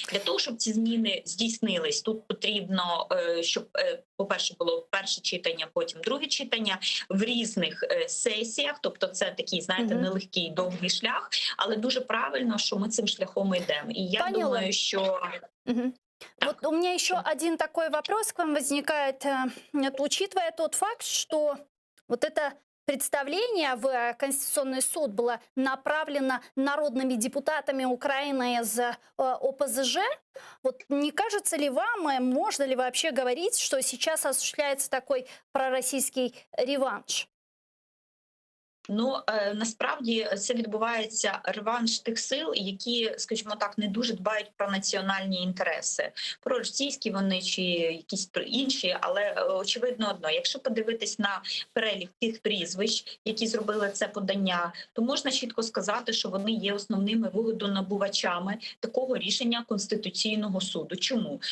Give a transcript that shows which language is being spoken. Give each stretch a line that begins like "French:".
Ukrainian: Для того, щоб ці зміни здійснились, тут потрібно, щоб, по-перше, було перше читання, потім друге читання в різних сесіях, тобто це такий, знаєте, нелегкий, довгий шлях, але дуже правильно, що ми цим шляхом йдемо. І я думаю, що...
Russian: Вот у меня еще один такой вопрос к вам возникает. Учитывая тот факт, что вот это представление в Конституционный суд было направлено народными депутатами Украины из ОПЗЖ, вот не кажется ли вам, можно ли вообще говорить, что сейчас осуществляется такой пророссийский реванш?
Ukrainian: Насправді це відбувається реванш тих сил, які, скажімо так, не дуже дбають про національні інтереси. Проросійські вони чи якісь інші, але очевидно одно. Якщо подивитись на перелік тих прізвищ, які зробили це подання, то можна чітко сказати, що вони є основними вигодонабувачами такого рішення Конституційного суду. Чому?